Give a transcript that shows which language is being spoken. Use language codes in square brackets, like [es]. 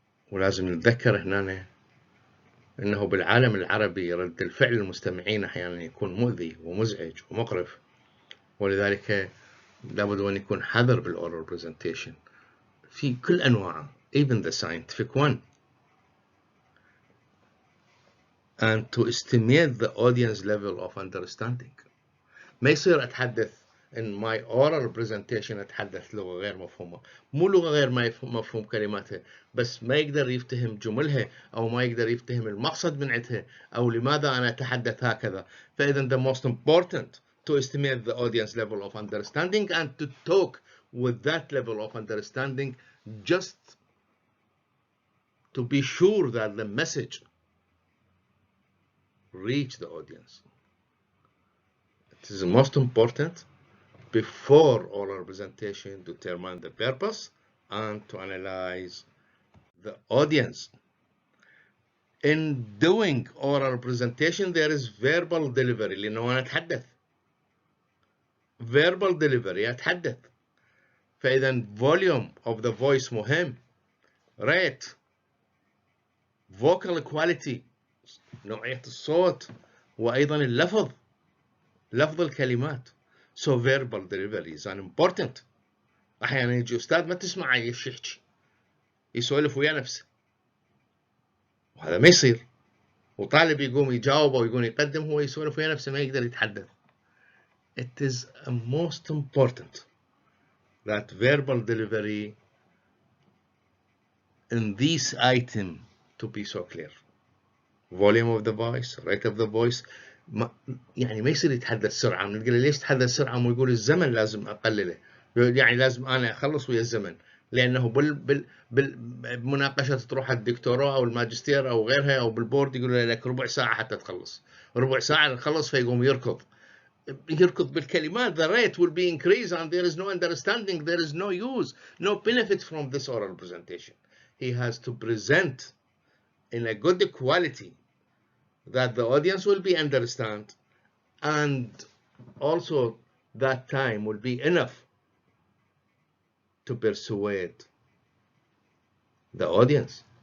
[ar] ولازم نتذكر هنا أنه بالعالم العربي رد الفعل المستمعين أحيانا يكون مؤذي ومزعج ومقرف، ولذلك لابد أن يكون حذر بالoral presentation في كل أنواعه [en] even the scientific one. and to estimate the audience level of understanding. [ar] ما يصير أتحدث [en] in my oral presentation [ar] أتحدث لغة غير مفهومة، مو لغة غير مفهوم كلماتها، بس ما يقدر يفتهم جملها أو ما يقدر يفتهم المقصد من عندها أو لماذا أنا أتحدث هكذا. [en] فإذا the most important to estimate the audience level of understanding and to talk with that level of understanding just to be sure that the message reach the audience. It is the most important before oral presentation to determine the purpose and to analyze the audience. In doing oral presentation there is verbal delivery [ar] لأنه أنا أتحدث [en] verbal delivery أتحدث. [ar] فإذا [en] volume of the voice [ar] مهم، rate، vocal quality نوعية الصوت، وأيضا لفظ الكلمات. [en] So verbal delivery is important. [ar] أحيانا يجي أستاذ ما تسمع ايش يحكي، يسولف ويا نفسه، وهذا ما يصير. وطالب يقوم يجاوب أو يقوم يقدم هو يسولف ويا نفسه ما يقدر يتحدث. [en] It is most important that verbal delivery in this item to be so clear. Volume of the voice, rate of the voice. [ar] يعني ما يصير يتحدث سرعة. نقول ليش تحدث سرعة؟ ويقول الزمن لازم أقلله، يعني لازم أنا أخلص ويا الزمن، لأنه بالمناقشة تروح الدكتوراه أو الماجستير أو غيرها أو بالبورد يقول لك ربع ساعة حتى تخلص، ربع ساعة تخلص، فيقوم يركض بالكلمات. [en] The rate will be increased and there is no understanding, there is no use, no benefit from this oral presentation. He has to present in a good quality that the audience will be understand, and also that time will be enough to persuade the audience.